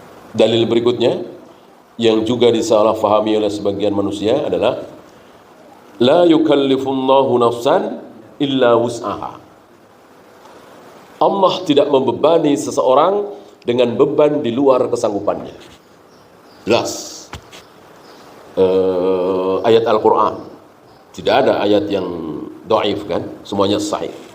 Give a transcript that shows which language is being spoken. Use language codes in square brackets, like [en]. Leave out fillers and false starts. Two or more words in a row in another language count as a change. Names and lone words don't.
[id] Dalil berikutnya yang juga disalahfahami oleh sebagian manusia adalah [ar] لا يكلف الله نفسا إلا وسعها. [id] Allah tidak membebani seseorang dengan beban di luar kesanggupannya. Jelas. Ayat Al-Quran. Tidak ada ayat yang dhaif kan? Semuanya sahih.